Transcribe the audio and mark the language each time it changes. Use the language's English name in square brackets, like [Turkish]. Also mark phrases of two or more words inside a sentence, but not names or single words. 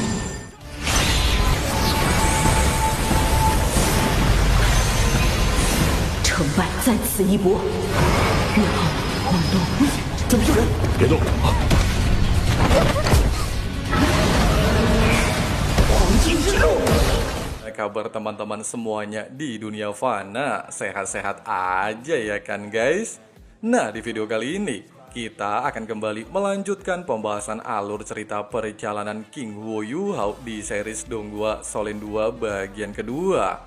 [Chinese] 成败在此一搏。月浩、黄东，这里有人，别动！黄金之路。 [Indonesian] Kabar teman-teman semuanya di dunia fana, sehat-sehat aja ya kan guys? Nah, di video kali ini kita akan kembali melanjutkan pembahasan alur cerita perjalanan King Huo Yuhao di series Donghua Solen 2 bagian kedua.